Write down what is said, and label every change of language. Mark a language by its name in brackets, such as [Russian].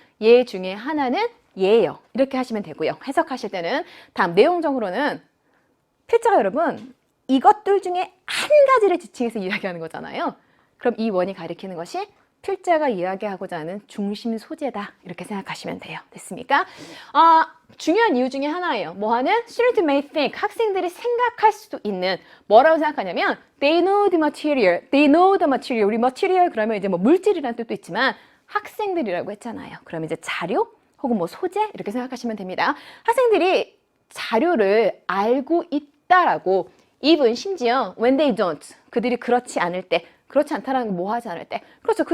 [Korean] 얘 중에 하나는 얘예요. 이렇게 하시면 되고요. 해석하실 때는 다음 내용적으로는 필자가 여러분 이것들 중에 한 가지를 지칭해서 이야기하는 거잖아요. 그럼 이 one이 가리키는 것이 필자가 이야기하고자 하는 중심 소재다 이렇게 생각하시면 돼요. 됐습니까? 중요한 이유 중에 하나예요. 뭐 하는? [English] Students may think, [Korean] 학생들이 생각할 수도 있는 뭐라고 생각하냐면 [English] They know the material, they know the material. [Korean] 우리 material 그러면 이제 뭐 물질이라는 뜻도 있지만 학생들이라고 했잖아요. 그러면 이제 자료 혹은 뭐 소재 이렇게 생각하시면 됩니다. 학생들이 자료를 알고 있다라고 even 심지어 [English] when they don't, [Korean] 그들이 그렇지 않을 때, 그렇지 않다라는 건 뭐 하지 않을 때, 그렇죠.